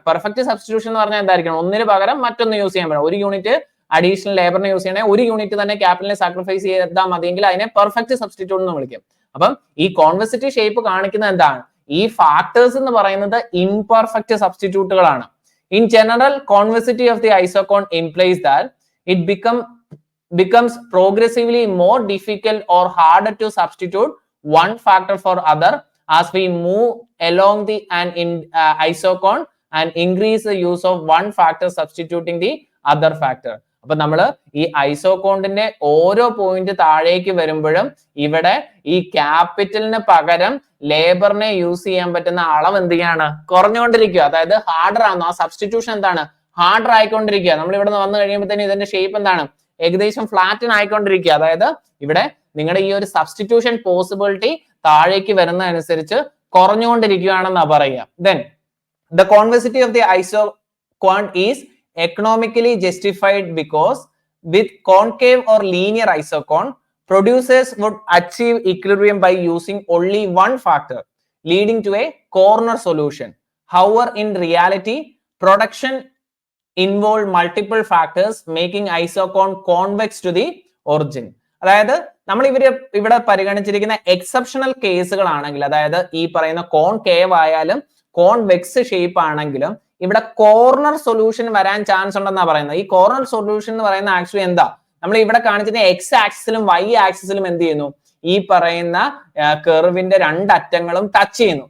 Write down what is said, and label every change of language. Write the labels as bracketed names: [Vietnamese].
[Malayalam] Perfect substitution എന്ന് പറഞ്ഞാൽ എന്തായിരിക്കണം, ഒന്നിന് പകരം മറ്റൊന്ന് യൂസ് ചെയ്യാൻ പറ്റും. ഒരു യൂണിറ്റ് അഡീഷണൽ ലേബറിനെ യൂസ് ചെയ്യണേ ഒരു യൂണിറ്റ് തന്നെ ക്യാപിറ്റലിനെ സാക്രിഫൈസ് ചെയ്താൽ മതിയെങ്കിൽ അതിനെ പെർഫെക്റ്റ് സബ്സ്റ്റിറ്റ്യൂട്ട് എന്ന് വിളിക്കും. അപ്പം ഈ കോൺവെസിറ്റി ഷേപ്പ് കാണിക്കുന്നത് എന്താണ്, ഈ ഫാക്ടേഴ്സ് എന്ന് പറയുന്നത് imperfect സബ്സ്റ്റിറ്റ്യൂട്ടുകളാണ്. [English] In general convexity of the isocone implies that it becomes progressively more difficult or harder to substitute one factor for other as we move along the isocone and increase the use of one factor substituting the other factor. [Malayalam] അപ്പൊ നമ്മള് ഈ ഐസോകോണ്ടിന്റെ ഓരോ point താഴേക്ക് വരുമ്പോഴും ഇവിടെ ഈ ക്യാപിറ്റലിന് പകരം ലേബറിനെ use ചെയ്യാൻ പറ്റുന്ന അളവ് എന്ത് ചെയ്യാണ്, കുറഞ്ഞുകൊണ്ടിരിക്കുക. അതായത് ഹാർഡർ ആണോ, ആ സബ്സ്റ്റിറ്റ്യൂഷൻ എന്താണ്, ഹാർഡർ ആയിക്കൊണ്ടിരിക്കുക. നമ്മൾ ഇവിടെ വന്നു കഴിയുമ്പോഴത്തേന് ഇതിന്റെ ഷേപ്പ് എന്താണ്, ഏകദേശം ഫ്ലാറ്റൻ ആയിക്കൊണ്ടിരിക്കുക. അതായത് ഇവിടെ നിങ്ങളുടെ ഈ ഒരു സബ്സ്റ്റിറ്റ്യൂഷൻ പോസിബിലിറ്റി താഴേക്ക് വരുന്ന അനുസരിച്ച് കുറഞ്ഞുകൊണ്ടിരിക്കുകയാണെന്നാ പറയുക. [English] Then the convexity of the isocone is economically justified because with concave or linear isocone, producers would achieve equilibrium by using only one factor, leading to a corner solution. However, in reality, production involved multiple factors, making isocone convex to the origin. [Malayalam] അതായത് നമ്മൾ ഇവിടെ പരിഗണിച്ചിരിക്കുന്ന exceptional കേസുകളാണെങ്കിൽ, അതായത് ഈ പറയുന്ന concave ആയാലും convex shape ആണെങ്കിലും ഇവിടെ corner solution വരാൻ ചാൻസ് ഉണ്ടെന്നാ പറയുന്നത്. ഈ കോർണർ സൊല്യൂഷൻ എന്ന് പറയുന്ന ആക്ച്വലി എന്താ, നമ്മൾ ഇവിടെ കാണിച്ചിരുന്ന എക്സ് ആക്സിസിലും വൈ ആക്സിസിലും എന്ത് ചെയ്യുന്നു, ഈ പറയുന്ന കർവിന്റെ 2 അറ്റങ്ങളും ടച്ച് ചെയ്യുന്നു.